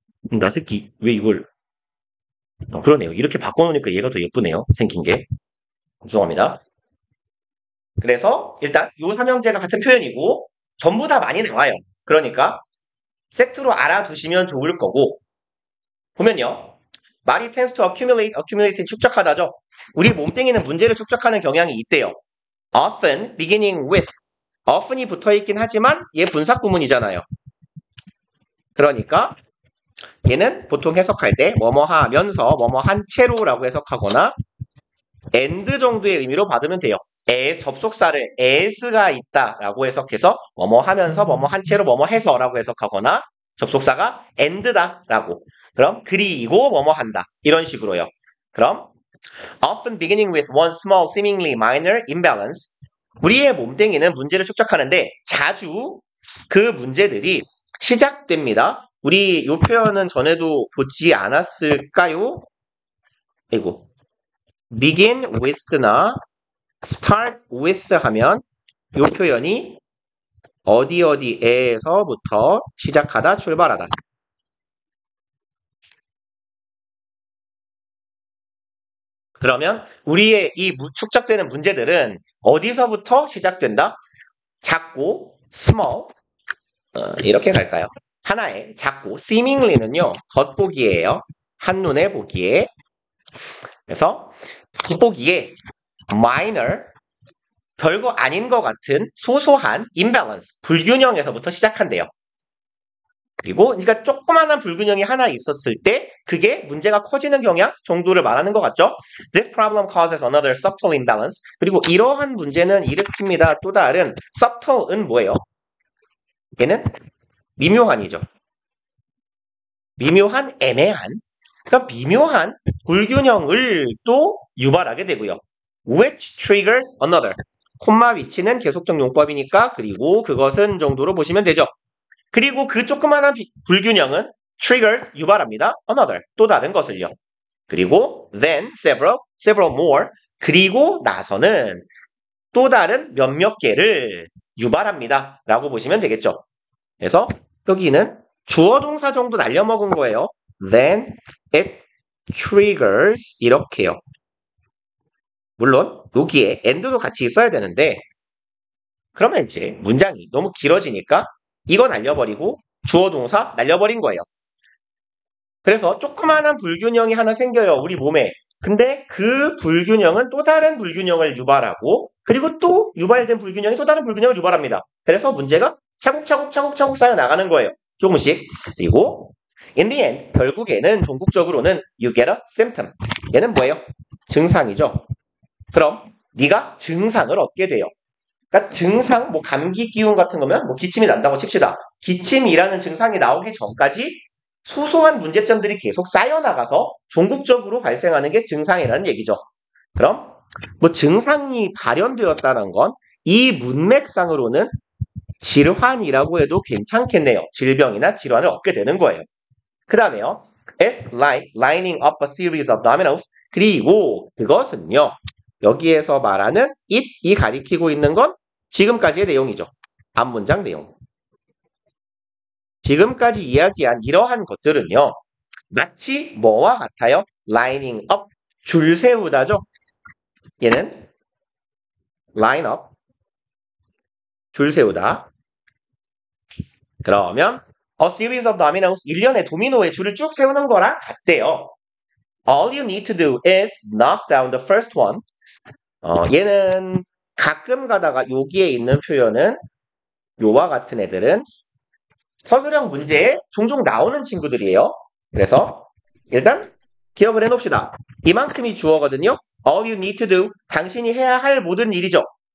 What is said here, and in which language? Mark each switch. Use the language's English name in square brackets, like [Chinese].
[Korean] 나 새끼, 왜 이걸. 그러네요. 이렇게 바꿔놓으니까 얘가 더 예쁘네요. 생긴 게. 죄송합니다. 그래서 일단 요 삼형제가 같은 표현이고 전부 다 많이 나와요. 그러니까 세트로 알아두시면 좋을 거고, 보면요. 말이 [English] tends to accumulate, accumulate는 [Korean] 축적하다죠. 우리 몸뚱이는 문제를 축적하는 경향이 있대요. [English] often, beginning with. [Korean] often이 붙어있긴 하지만 얘 분사구문이잖아요. 그러니까 얘는 보통 해석할 때 뭐뭐 하면서 뭐뭐 한 채로라고 해석하거나 and 정도의 의미로 받으면 돼요. 접속사를 as가 있다라고 해석해서 뭐뭐 하면서 뭐뭐 한 채로 뭐뭐 해서라고 해석하거나 접속사가 and다라고. 그럼 그리고 뭐뭐 한다. 이런 식으로요. 그럼 [English] often beginning with one small seemingly minor imbalance. [Korean] 우리의 몸뚱이는 문제를 축적하는데 자주 그 문제들이 시작됩니다. 우리 이 표현은 전에도 보지 않았을까요? 이거 [English] begin with [Korean] 나 [English] start with [Korean] 하면 이 표현이 어디에서부터 시작하다, 출발하다. 그러면 우리의 이 축적되는 문제들은 어디서부터 시작된다? 작고 small 이렇게 갈까요? 하나의 작고 seemingly는요. 겉보기예요. 한눈에 보기에. 그래서 겉보기에 minor 별거 아닌 것 같은 소소한 imbalance 불균형에서부터 시작한대요. 그리고 그러니까 조그마한 불균형이 하나 있었을 때 그게 문제가 커지는 경향 정도를 말하는 것 같죠? [English] This problem causes another subtle imbalance. [Korean] 그리고 이러한 문제는 일으킵니다. 또 다른 subtle은 뭐예요? 얘는 미묘한이죠. 미묘한, 애매한. 그러니까 미묘한 불균형을 또 유발하게 되고요. [English] Which triggers another. [Korean] 콤마 위치는 계속적 용법이니까 그리고 그것은 정도로 보시면 되죠. 그리고 그 조그마한 불균형은 triggers 유발합니다. another 또 다른 것을요. 그리고 [English] then several more. [Korean] 그리고 나서는 또 다른 몇몇 개를 유발합니다. 라고 보시면 되겠죠. 그래서 여기는 주어 동사 정도 날려먹은 거예요. [English] Then it triggers [Korean] 이렇게요. 물론 여기에 and도 같이 있어야 되는데 그러면 이제 문장이 너무 길어지니까 이거 날려버리고 주어 동사 날려버린 거예요. 그래서 조그마한 불균형이 하나 생겨요. 우리 몸에. 근데 그 불균형은 또 다른 불균형을 유발하고 그리고 또 유발된 불균형이 또 다른 불균형을 유발합니다. 그래서 문제가 차곡차곡 쌓여 나가는 거예요. 조금씩. 그리고 [English] in the end [Korean] 결국에는 종국적으로는 [English] you get a symptom. [Korean] 얘는 뭐예요? 증상이죠. 그럼 네가 증상을 얻게 돼요. 그러니까 증상, 뭐 감기 기운 같은 거면 뭐 기침이 난다고 칩시다. 기침이라는 증상이 나오기 전까지 소소한 문제점들이 계속 쌓여나가서 종국적으로 발생하는 게 증상이라는 얘기죠. 그럼 뭐 증상이 발현되었다는 건 이 문맥상으로는 질환이라고 해도 괜찮겠네요. 질병이나 질환을 얻게 되는 거예요. 그 다음에요. [English] It's like lining up a series of dominoes. [Korean] 그리고 그것은요. 여기에서 말하는 it이 가리키고 있는 건 지금까지의 내용이죠. 앞문장 내용. 지금까지 이야기한 이러한 것들은요. 마치 뭐와 같아요? lining up, 줄 세우다죠. 얘는 line up, 줄 세우다. 그러면 a series of dominoes, 일련의 도미노의 줄을 쭉 세우는 거랑 같대요. [English] All you need to do is knock down the first one. [Korean] 얘는 가끔 가다가 여기에 있는 표현은 요와 같은 애들은 서술형 문제에 종종 나오는 친구들이에요. 그래서 일단 기억을 해놓읍시다. 이만큼이 주어거든요. [English] All you need to do, [Korean] 당신이 해야 할 모든 일이죠.